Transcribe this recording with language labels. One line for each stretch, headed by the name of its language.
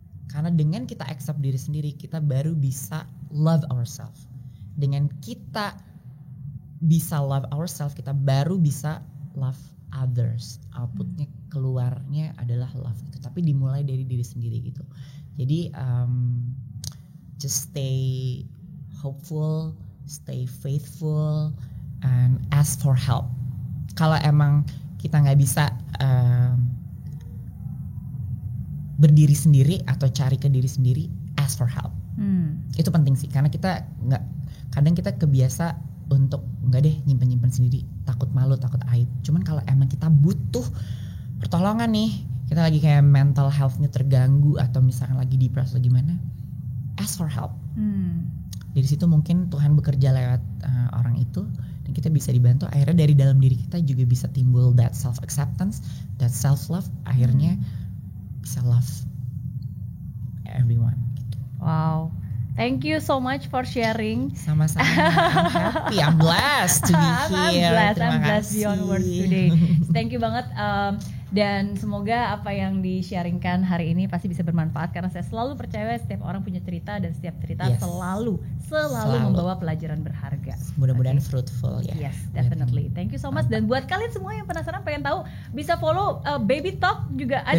Indonesian: Karena dengan kita accept diri sendiri, kita baru bisa
English: love ourselves.
Indonesian: Dengan kita bisa
English: love ourselves,
Indonesian: kita baru bisa
English: love others.
Indonesian: Outputnya, keluarnya adalah love itu. Tapi dimulai dari diri sendiri gitu. Jadi
English: just stay hopeful, stay faithful, and ask for help.
Indonesian: Kalau emang kita nggak bisa berdiri sendiri atau cari ke diri sendiri,
English: ask for help.
Indonesian: Itu penting sih, karena kadang kita kebiasa untuk enggak deh nyimpen sendiri, takut malu, takut aib. Cuman kalau emang kita butuh pertolongan nih, kita lagi kayak mental health-nya terganggu atau misalkan lagi depressed atau gimana,
English: ask for help.
Indonesian: Dari situ mungkin Tuhan bekerja lewat orang itu, dan kita bisa dibantu. Akhirnya dari dalam diri kita juga bisa timbul
English: that self acceptance, that self love.
Indonesian: Akhirnya bisa
English: love everyone
Indonesian: gitu.
English: Wow. Thank you so much for sharing.
Indonesian: Sama-sama.
English: I'm happy, I'm blessed to be here. I'm blessed beyond words today. Thank you
Indonesian: banget. Dan semoga apa yang di-sharingkan hari ini pasti bisa bermanfaat, karena saya selalu percaya setiap orang punya cerita, dan setiap cerita selalu membawa pelajaran berharga. Mudah-mudahan fruitful ya.
English: Yes, definitely. Thank you so much.
Indonesian: Dan buat kalian semua yang penasaran pengen tahu, bisa follow Baby Talk juga ada.